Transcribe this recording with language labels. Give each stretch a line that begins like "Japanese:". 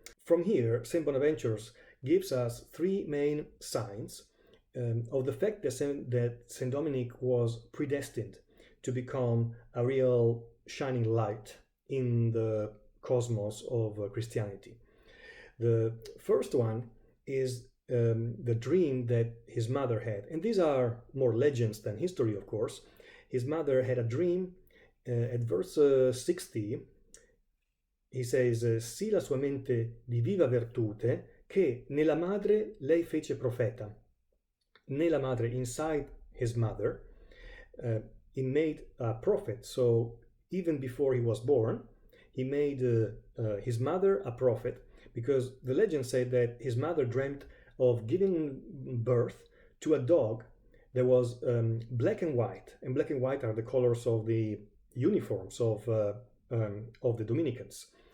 English: From here, Saint Bonaventure gives us three main signs of the fact that Saint Dominic was predestined to become a real shining light in the cosmos of Christianity. The first one is the dream that his mother had, and these are more legends than history, of course. His mother had a dream. At verse 60, he says,
Italian: sì la sua mente di viva virtute, che nella madre lei fece profeta. Nella madre,
English: inside his mother, he made a prophet. So even before he was born, he made his mother a prophet, because the legend said that his mother dreamt of giving birth to a dog that was black and white, and black and white are the colors of the uniforms of the Dominicans.